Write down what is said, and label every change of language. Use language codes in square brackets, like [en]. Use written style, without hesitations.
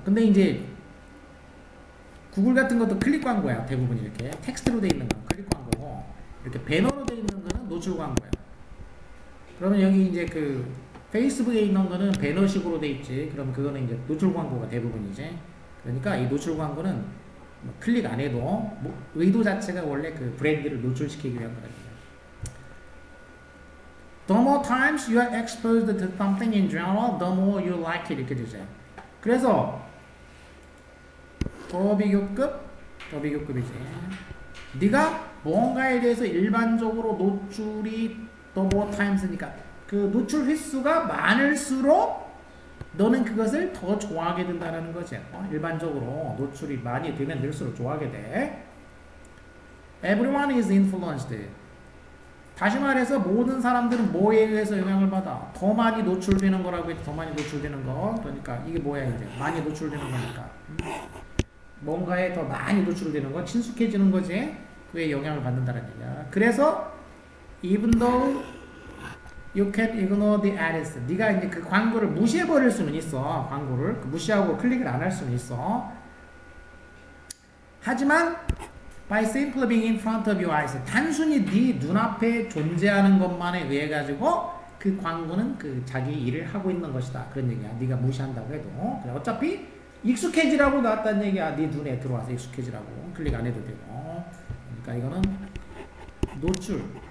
[ko] 근데 이제 구글 같은 것도 클릭 광고야 대부분 이렇게 텍스트로 돼 있는 건 클릭 광고고 이렇게 배너로 돼 있는 거는 노출 광고야. 그러면 여기 이제 그 페이스북에 있는 거는 배너식으로 돼 있지. 그럼 그거는 이제 노출 광고가 대부분이지. 그러니까 이 노출 광고는 뭐 클릭 안 해도 뭐 의도 자체가 원래 그 브랜드를 노출시키기 위한 거예요. [en] The more times you are exposed to something in general, the more you like it [ko] 이렇게 되죠. 그래서 더 비교급이지. 네가 뭔가에 대해서 일반적으로 노출이 [en] the more times [ko] 니까 그 노출 횟수가 많을수록 너는 그것을 더 좋아하게 된다는 거지. 일반적으로 노출이 많이 되면 될수록 좋아하게 돼. [en] Everyone is influenced. [ko] 다시 말해서 모든 사람들은 뭐에 의해서 영향을 받아? 더 많이 노출되는 거라고 해도 더 많이 노출되는 거. 그러니까 이게 뭐야 이제 많이 노출되는 거니까. 뭔가에 더 많이 노출되는 거, 친숙해지는 거지. 그에 영향을 받는다는 얘기야. 그래서 [en] even though you can ignore the ads. [ko] 네가 이제 그 광고를 무시해 버릴 수는 있어. 광고를 무시하고 클릭을 안 할 수는 있어. 하지만 [en] by simply being in front of your eyes. [ko] 단순히 네 눈앞에 존재하는 것만에 의해 가지고 그 광고는 그 자기 일을 하고 있는 것이다. 그런 얘기야. 네가 무시한다고 해도. 그래, 어차피 익숙해지라고 나왔다는 얘기야. 네 눈에 들어와서 익숙해지라고. 클릭 안 해도 되고. 그러니까 이거는 노출.